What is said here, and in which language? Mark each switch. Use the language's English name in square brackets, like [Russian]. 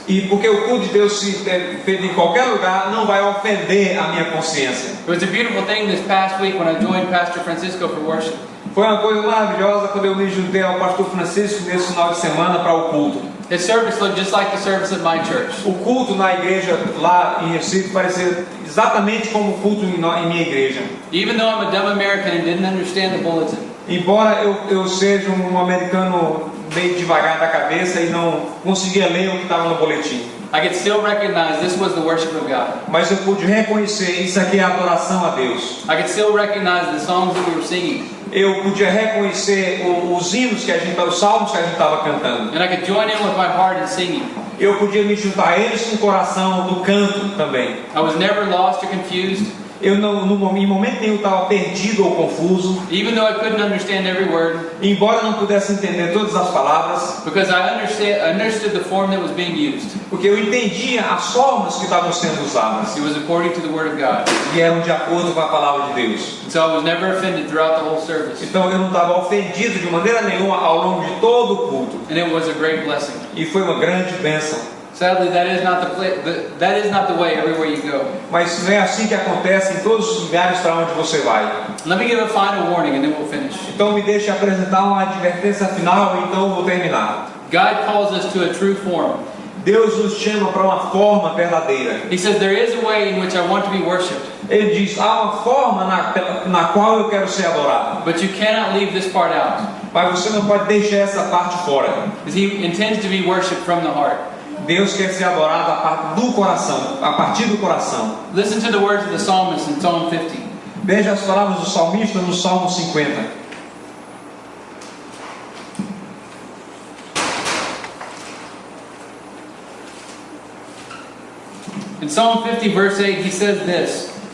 [Portuguese] e porque o culto de Deus se é feito em qualquer lugar, não vai ofender a minha consciência. [English] It was a beautiful thing this past week when I joined Pastor Francisco for worship. [Portuguese] Foi uma coisa maravilhosa quando eu me juntei ao pastor Francisco nesse final de semana para o culto. [English] His service looked just like the service at my church. [Portuguese] O culto na igreja lá em Recife parecia exatamente como o culto em minha igreja. [English] Even though I'm a dumb American and didn't understand the bulletin, [Portuguese] Embora eu seja um americano meio devagar da cabeça e não conseguia ler o que estava no boletim, [English] I could still recognize this was the worship of God. [Portuguese] mas eu pude reconhecer isso aqui é adoração a Deus. [English] I could still recognize the songs that we were singing. [Portuguese] Eu podia reconhecer os hinos que os salmos que a gente estava cantando. [English] And I could join in with my heart in singing. [Portuguese] Eu podia me juntar a eles com o coração no canto também. [English] I was never lost or confused, [Portuguese] Eu em momento nenhum estava perdido ou confuso, [English] even though I couldn't understand every word, [Portuguese] embora não pudesse entender todas as palavras, [English] because I understood the form that was being used. [Portuguese] porque eu entendia as formas que estavam sendo usadas [English] It was according to the Word of God. [Portuguese] e eram de acordo com a palavra de Deus. [English] And so I was never offended throughout the whole service. [Portuguese] Então eu não estava ofendido de maneira nenhuma ao longo de todo o culto, [English] And it was a great blessing. [Portuguese] e foi uma grande bênção. [English] Sadly, that is not the way everywhere you go. [Portuguese] Mas não é assim que acontece em todos os lugares para onde você vai. [English] Let me give a final warning and then we'll finish. [Portuguese] Então me deixe apresentar uma advertência final e então eu vou terminar. [English] God calls us to a true form. [Portuguese] Deus nos chama para uma forma verdadeira. [English] He says there is a way in which I want to be worshipped, [Portuguese] Ele diz, há uma forma na qual eu quero ser adorado. [English] but you cannot leave this part out. [Portuguese] Mas você não pode deixar essa parte fora. [English] Because He intends to be worshipped from the heart. [Portuguese] Deus quer ser adorado a partir do coração. [English] Listen to the words of the psalmist in Psalm 50. [Portuguese] Veja as palavras do salmista no Salmo 50. [English] In Psalm 50 verse 8 he says this.